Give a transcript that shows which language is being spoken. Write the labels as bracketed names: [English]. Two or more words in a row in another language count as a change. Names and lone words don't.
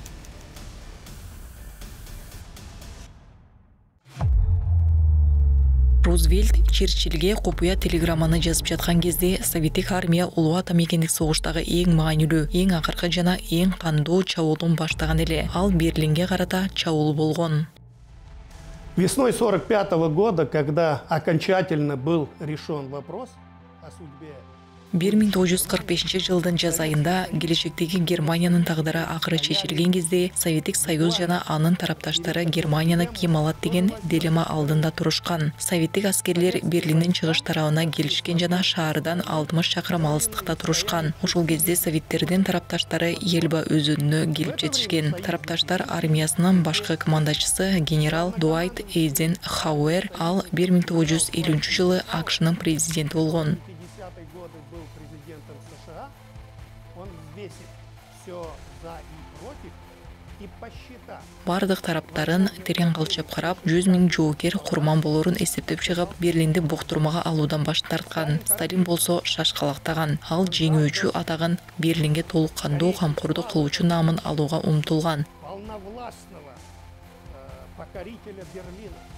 [Kyrgyz] Рузвельт Черчиллге копуя телеграмманы жазып жаткан кезде Советтик армия улуу ата мекендик согуштагы эң маанилүү, эң акыркы жана эң кандуу чабуулун баштаган эле. Ал Берлинге карата чабуул болгон. [Russian] Весной 1945 года, когда окончательно был решен вопрос о судьбе [Kyrgyz] 1945-жылдын жаз айында келечектеги Германиянын тагдыры акыры чечилген кезде Советтик Союз жана анын тарапташтары Германияны ким алат деген дилемма алдында турушкан. Советтик аскерлер Берлиндин чыгыш тарабына келишкен жана шаардан 60 чакырым алыстыкта турушкан. Ошол кезде Советтердин тарапташтары Эльба өзөнүнө келип жетишкен. Тарапташтар армиясынын башкы командачысы генерал Дуайт Эйзенхауэр, ал 1950-жылы АКШнын президенти болгон. [Russian] был президентом США, он взвесит все за и против и посчитал. [Kyrgyz] Бардык тараптарын терең кылчап карап, 100 000 жоокер курман болорун эсептеп чыгып, Берлинди буктурмага алуудан баш тарткан. Сталин болсо шашкалактаган. Ал жеңүүчү атагын Берлинге толук кандуу камкордук кылуучу наамын алууга умтулган. [Russian] Полновластного покорителя Берлина.